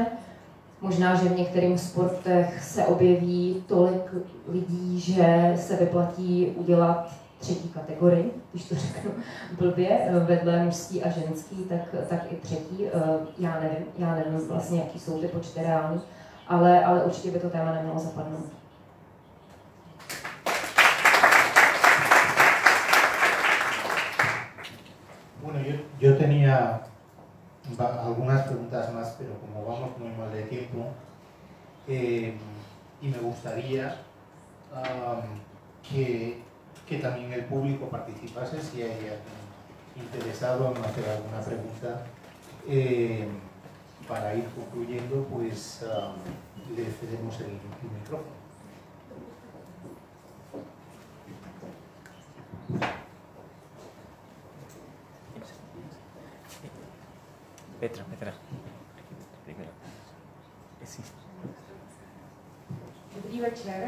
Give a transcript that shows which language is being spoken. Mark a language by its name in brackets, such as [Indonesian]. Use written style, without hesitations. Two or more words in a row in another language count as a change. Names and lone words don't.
[Czech] Možná, že v některých sportech se objeví tolik lidí, že se vyplatí udělat třetí kategorii, když to řeknu blbě, vedle mužský a ženský, tak i třetí. Já nevím vlastně, jaký jsou ty počty reální, ale určitě by to téma nemělo zapadnout. [Spanish] Bueno, yo tenía algunas preguntas más, pero como vamos muy mal de tiempo, y me gustaría que también el público participase, si hay alguien interesado en hacer alguna pregunta, para ir concluyendo, pues le cedemos el micrófono. Petra. [Czech] Dobrý večer.